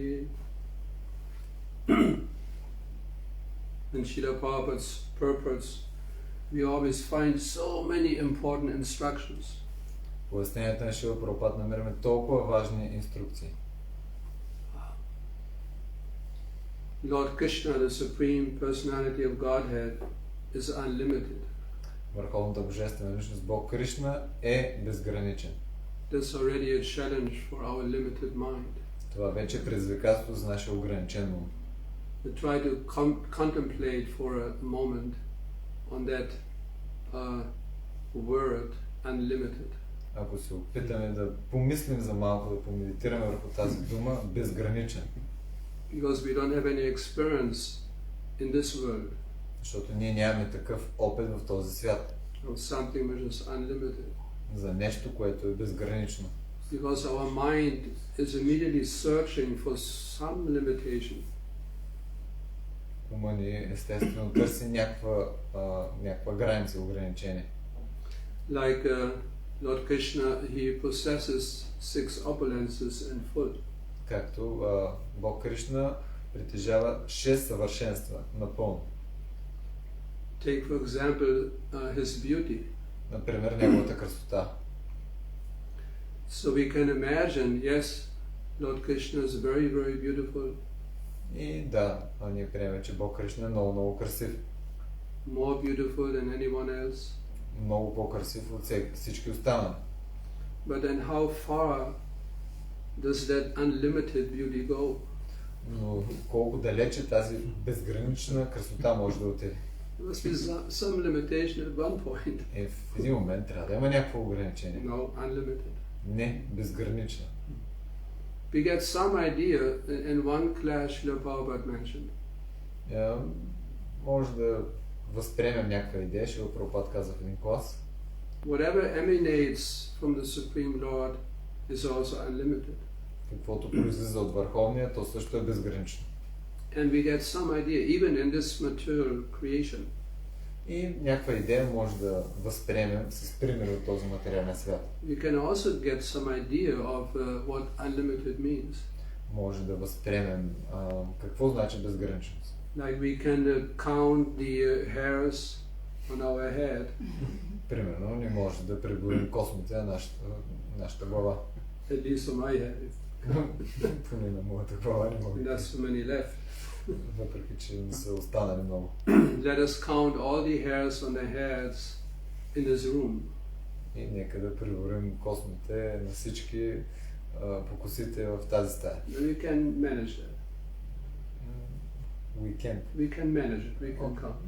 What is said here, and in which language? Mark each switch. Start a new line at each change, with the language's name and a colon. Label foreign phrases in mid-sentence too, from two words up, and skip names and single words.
English: In Srila Prabhupada's purports, we always find so many important instructions.
Bulgarian: В пояснението на Шрила Прабхупад намираме толкова важни инструкции.
English: Lord Krishna, the Supreme Personality of Godhead, is unlimited.
Bulgarian: Върховната Божествена личност Бог Кришна е безграничен.
English: That's already a challenge for our limited mind.
Bulgarian: Това вече е предизвикателство за нашия ограничен ум.
English: To try to contemplate for a moment on that word unlimited.
Bulgarian: Ако се опитаме да помислим за малко, да помедитираме върху тази дума, безграничен.
English: Because we don't have any experience in this world.
Bulgarian: Защото ние нямаме такъв опит в този свят.
English: Of something which is unlimited.
Bulgarian: За нещо, което е безгранично.
English: Because our mind is immediately searching for some limitation.
Bulgarian: Ума ни естествено търси някаква граница, ограничение.
English: Like Lord Krishna, he possesses 6 opulences in full.
Bulgarian: както Бог Кришна притежава 6 съвършенства напълно.
English: Take for example his beauty.
Bulgarian: Например, неговата красота.
English: So we can imagine, yes, Lord Krishna is very, very beautiful.
Bulgarian: И да, ние приемем, че Бог Кришна е много, много красив.
English: More beautiful than anyone else.
Bulgarian: Много по-красив от всички останали.
English: But then how far does that unlimited beauty go?
Bulgarian: Но колко далече тази безгранична красота може да отиде?
English: There must be some limitation at one point.
Bulgarian: В един момент трябва да има някакво ограничение.
English: No, unlimited.
Bulgarian: Не, безгранична.
English: We get some idea in one class Srila Prabhupada mentioned.
Bulgarian: Може да възприемем някаква идея, Шрила Прабхупад каза в един клас.
English: Whatever emanates from the Supreme Lord is also unlimited.
Bulgarian: Каквото произлиза от Върховния, то също е безгранично.
English: And we get some idea, even in this material creation.
Bulgarian: И някаква идея може да възприемем с пример от този материален свят.
English: We can also get some idea of what unlimited means.
Bulgarian: Може да възприемем какво значи безграничност.
English: Like we can count the hairs on our head.
Bulgarian: Примерно, не може да преброим космите на нашата глава.
English: At least on my head.
Bulgarian: Поне на моята глава не мога.
English: That's so many left.
Bulgarian: Въпреки че не са останали много.
English: Let us count all the hairs on the heads in this room.
Bulgarian: И нека да преброим космите на всички покосите в тази стая.
English: We can manage that. We can manage it. We can count.